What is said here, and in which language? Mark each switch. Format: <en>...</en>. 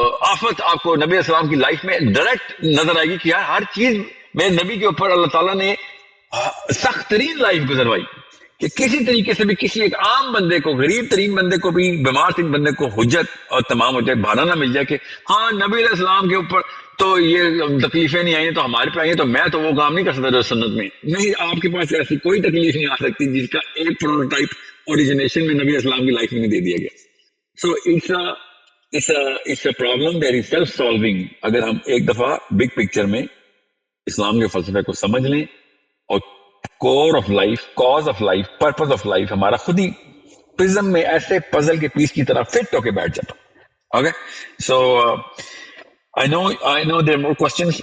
<ur>آفت آپ کو نبی اسلام کی لائف میں ڈائریکٹ نظر آئے گی کہ یار ہر چیز میرے نبی کے اوپر اللہ تعالیٰ نے سخت ترین لائف گزروائی کہ کسی طریقے سے بھی کسی ایک عام بندے کو, غریب ترین بندے کو بھی, بیمار ترین بندے کو حجت اور تمام ہو جائے, بہانہ نہ مل جائے کہ ہاں نبی علیہ السلام کے اوپر تو یہ تکلیفیں نہیں آئی تو ہمارے پہ آئی ہیں تو میں تو وہ کام نہیں کر سکتا جو سنت میں. نہیں, آپ کے پاس ایسی کوئی تکلیف نہیں آ سکتی جس کا ایک پروٹوٹائپ اوریجنیشن میں نبی اسلام کی لائف میں نہیں دے دیا گیا.</ur> <en>So it's a problem that is self solving.</en> <ur>اگر ہم ایک دفعہ بگ پکچر میں اسلام کے فلسفے کو سمجھ لیں اور کور of life, cause of life, purpose of life ہمارا خود ہی پرزم میں ایسے پزل کے پیس کی طرح فٹ ہو کے بیٹھ جاتا.</ur> <en>Okay, so I know there are more questions.</en>